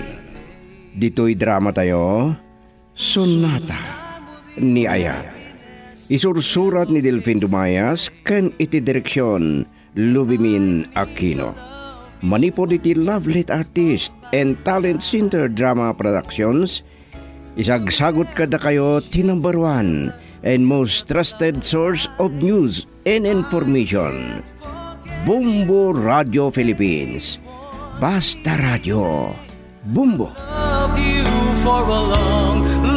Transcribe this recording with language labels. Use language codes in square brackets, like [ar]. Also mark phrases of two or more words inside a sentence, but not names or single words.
[ilo] Dito'y drama tayo, Sonata ni Ayat. Isursurat ni Delfin Dumayas, ken iti direksyon Lubimin Aquino. Manipod iti Lovelet Artist and Talent Center Drama Productions, isagsagot kada kayo ti [en] number 1 and most trusted source of news and information. [ilo] Bumbo Radio Philippines. Basta Radio. Bumbo. [en] Loved you for a long